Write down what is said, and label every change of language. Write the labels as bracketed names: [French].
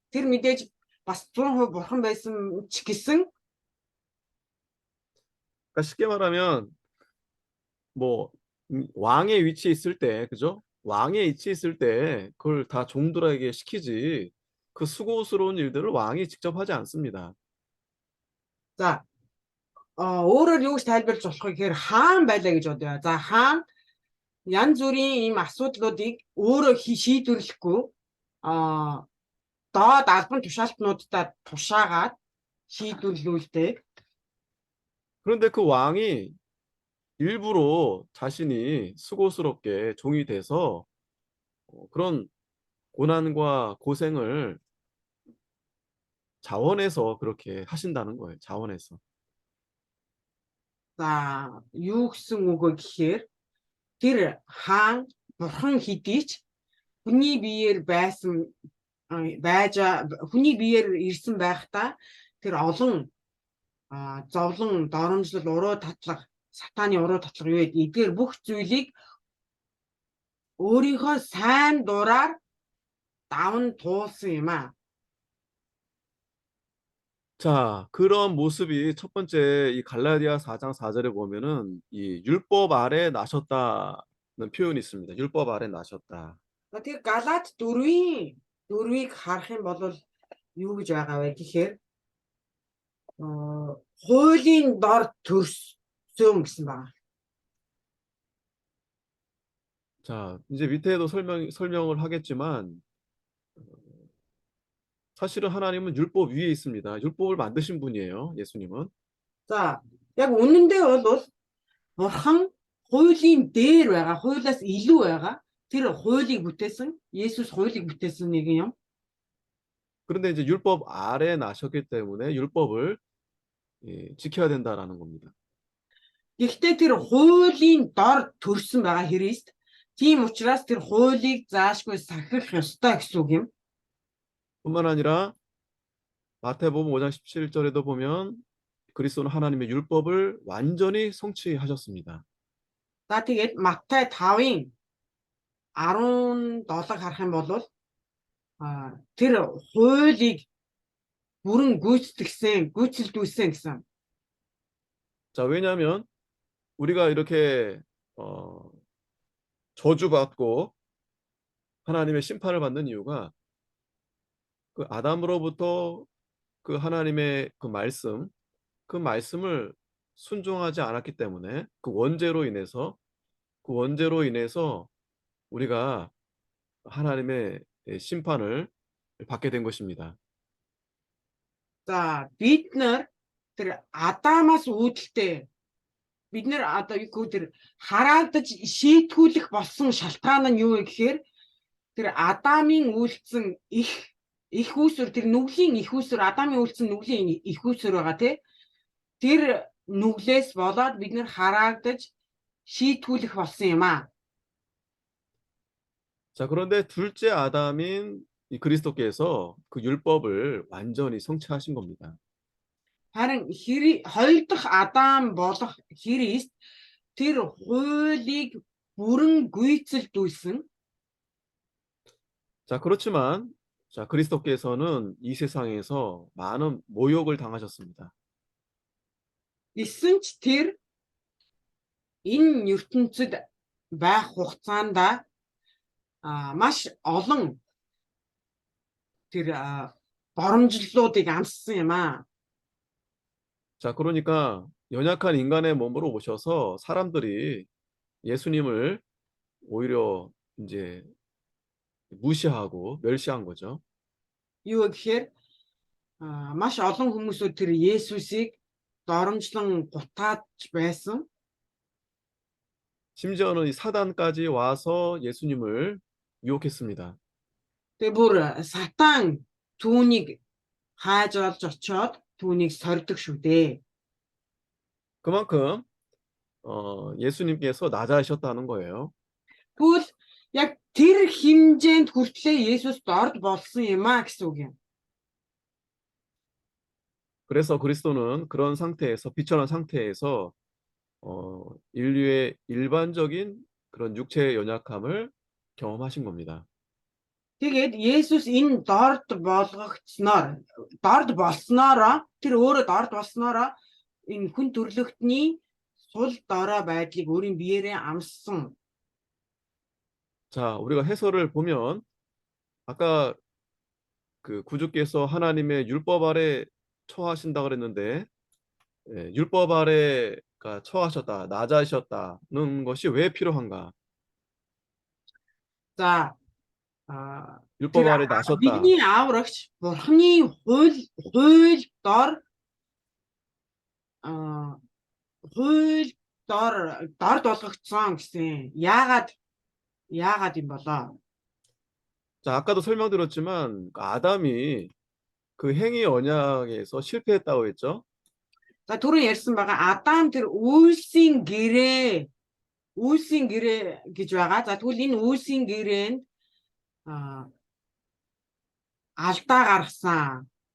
[Mongolian] Тэр мэдээж бас 100% бурхан байсан ч гэсэн [Korean] 그러니까 쉽게 말하면 뭐 왕의 위치에 있을 때, 그죠? 왕의 위치에 있을 때 그걸 다 종들에게 시키지 그 수고스러운 일들을 왕이 직접 하지 않습니다. [Mongolian] за өөрөөр юу гэж тайлбарлаж болох вэ гэхээр хаан байлаа гэж бодъё. За хаан янз бүрийн ийм асуудлуудыг өөрөө шийдвэрлэхгүй доод албан тушаалтнуудад тушаагаад шийдвэрлүүлдэг. [Korean] 그런데 그 왕이 일부러 자신이 수고스럽게 종이 돼서 그런 고난과 고생을 자원해서 그렇게 하신다는 거예요. 자원해서. [Mongolian] За юу гэсэн үг вэ гэхээр тэр хаан бурхан хэдий ч хүний биеэр хүний биеэр ирсэн байхдаа тэр олон зовлон, доромжлол, уруу татлах, сатааны уруу татлах юу гэдэг эдгээр бүх зүйлийг өөрийнхөө сайн дураар даван туулсан юм аа. [Korean] 자, 그런 모습이 첫 번째 이 갈라디아 4장 4절에 보면은 이 율법 아래 나셨다는 표현이 있습니다. 율법 아래 나셨다. [Mongolian] Тэр Галаат 4-ийг харах юм бол юу гэж байгаа вэ гэхээр хуулийн дор төрсөн гэсэн байна. [Korean] 자, 이제 밑에도 설명을 하겠지만 사실은 하나님은 율법 위에 있습니다. 율법을 만드신 분이에요. 예수님은. [Mongolian] За яг үнэндээ бол бурхан хуулийн дээр байгаа, хуулиас илүү байгаа. Тэр хуулийг бүтээсэн, Есүс хуулийг бүтээсэн нэг юм. [Korean] 그런데 이제 율법 아래 나셨기 때문에 율법을 지켜야 된다라는 겁니다. [Mongolian] Гэхдээ тэр хуулийн дор төрсөн байгаа Христ. Тийм учраас тэр хуулийг заашгүй сахих ёстой гэсэн үг юм. [Korean] 뿐만 아니라 마태복음 5장 17절에도 보면 그리스도는 하나님의 율법을 완전히 성취하셨습니다. [Mongolian] За тэгээд Матай 5-ын 17-ыг харах юм бол тэр хуулийг бүрэн гүйцэлдүүлсэн гэсэн. [Korean] 자, 왜냐하면 우리가 이렇게 저주받고 하나님의 심판을 받는 이유가 그 아담으로부터 그 하나님의 그 말씀을 순종하지 않았기 때문에 그 원죄로 인해서 우리가 하나님의 심판을 받게 된 것입니다. [Mongolian] За бид нар тэр Адамаас үүдэлтэй бид нар одоо тэр хараагдаж шийтгүүлэх болсон шалтгаан нь юу вэ гэхээр тэр Адамын үйлдсэн их үүсвэр тэр нүглийн их үүсвэр Адамын үйлдсэн нүглийн их үүсвэр байгаа тий. Тэр нүглээс болоод бид нар хараагдаж шийтгүүлэх болсон юм аа. [Korean] 자, 그런데 둘째 아담인 이 그리스도께서 그 율법을 완전히 성취하신 겁니다. [Mongolian] Харин хоёр дахь Адам болох Христ тэр хуулийг бүрэн гүйцэлдүүлсэн. [Korean] 자, 그렇지만 자, 그리스도께서는 이 세상에서 많은 모욕을 당하셨습니다. [Mongolian] Гэсэн ч тэр энэ ертөнцид байх хугацаанд маш олон тэр боромжллуудыг амссан юм аа. [Korean] 자, 그러니까 연약한 인간의 몸으로 오셔서 사람들이 예수님을 오히려 이제 무시하고 멸시한 거죠. [Mongolian] Юу гэхээр маш олон хүмүүсүүд тэр Есүсийг доромжлон гутааж байсан. [Korean] 심지어는 이 사단까지 와서 예수님을 유혹했습니다. [Mongolian] Тэгээ бүр сатан түүнийг хааж олж очоод түүнийг сордог шүү дээ. [Korean] 그만큼 예수님께서 낮아지셨다는 거예요. [Mongolian] Тэгвэл яг тэр хэмжээнд хүртлээр Есүс дорд болсон юм а гэсэн үг юм. [Korean] 그래서 그리스도는 그런 상태에서 비천한 상태에서 인류의 일반적인 그런 육체의 연약함을 경험하신 겁니다. [Mongolian] Тэгээд Есүс энэ дорд болсноороо тэр өөрөө дорд болсноороо энэ хүн төрлөختний сул дорой байдлыг өөрийн биеэрээ амссан. [Korean] 자, 우리가 해설을 보면 아까 그 구주께서 하나님의 율법 아래 처하신다 그랬는데 율법 아래가 처하셨다, 낮아지셨다는 것이 왜 필요한가? За 율법 아래 나셨다. [Mongolian] бидний ааврагч Бурхны хууль дор хууль дорд болгогдсон гэсэн. Яагаад юм болоо? [Korean] 자, 아까도 설명드렸지만 아담이 그 행위 언약에서 실패했다고 했죠. [Mongolian] За түрүүн ярьсан байгаа Адам тэр үйлсийн гэрээ гэж байгаа. За тэгвэл энэ үйлсийн гэрээнд алдаа гаргасан.